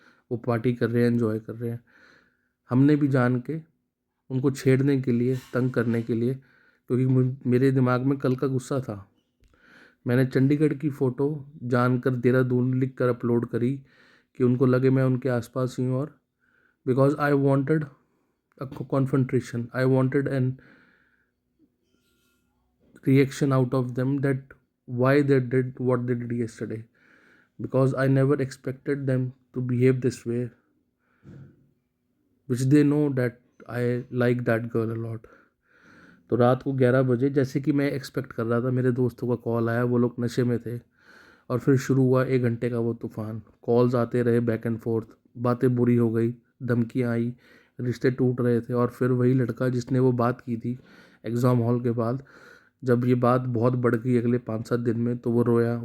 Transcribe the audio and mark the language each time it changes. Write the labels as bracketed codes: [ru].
[hi] वो पार्टी कर रहे हैं, एंजॉय कर रहे हैं। हमने भी जान के उनको छेड़ने के लिए, तंग करने के लिए, क्योंकि मेरे दिमाग में कल का गुस्सा था। मैंने चंडीगढ़ की फ़ोटो जानकर देहरादून लिख कर अपलोड करी कि उनको लगे मैं उनके आसपास ही हूँ, और [en] Because I wanted a confrontation. I wanted an reaction out of them that why they did what they did yesterday. Because I never expected them to behave this way, which they know that I like that girl a lot. [hi] तो रात को 11 बजे, जैसे कि मैं expect कर रहा था, मेरे दोस्तों का कॉल आया। वो लोग नशे में थे और फिर शुरू हुआ 1 घंटे का वो तूफ़ान। कॉल्स आते रहे बैक एंड फोर्थ, बातें बुरी हो गई, धमकियाँ आई, रिश्ते टूट रहे थे। और फिर वही लड़का जिसने वो बात की थी एग्ज़ाम हॉल के बाद, जब ये बात बहुत बढ़ गई अगले 5-7 दिन में, तो वो रोया।